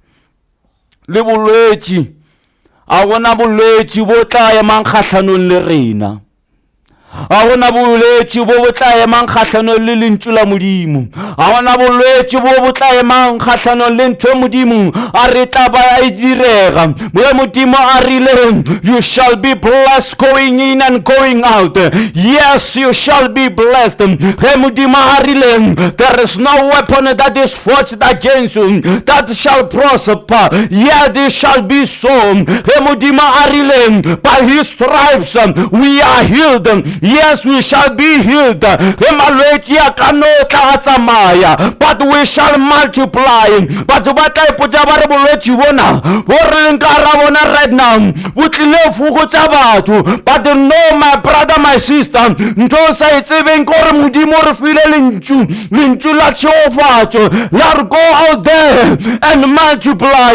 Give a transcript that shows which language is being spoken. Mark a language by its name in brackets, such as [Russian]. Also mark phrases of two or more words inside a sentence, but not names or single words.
[Northern Sotho] Le bolwetši a gona bolwetši bo tla emang kgahlanong le rena a gona bolwetši bo tla emang kgahlanong le lentšu la Modimo a gona bolwetši bo tla emang kgahlanong le ntho Modimo a re tla ba e direga mo Modimo a rile [English] you shall be blessed going in and going out. Yes, you shall be blessed. [Northern Sotho] Ge Modimo a rile [English] there is no weapon that is forged against you that shall prosper. Yet it shall be so. [Northern Sotho] Ge Modimo a rile [English] by his stripes we are healed. Yes, we shall be healed. But we shall multiply. But what I put right now, but no, my brother, my sister, those I say, let go out there and multiply.